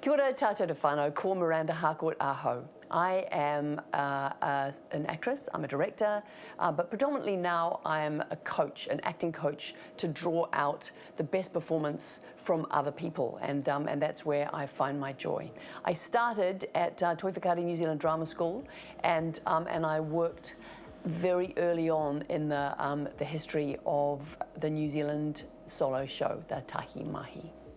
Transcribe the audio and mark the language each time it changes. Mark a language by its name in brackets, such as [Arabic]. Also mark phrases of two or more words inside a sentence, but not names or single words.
[Māori] Kia ora tātou te whānau, ko Miranda Harcourt aho. [English] I am an actress, I'm a director, but predominantly now I am a coach, an acting coach, to draw out the best performance from other people, and that's where I find my joy. I started at Toi Whakaari New Zealand Drama School, and I worked very early on in the history of the New Zealand solo show, the TAHI Mahi.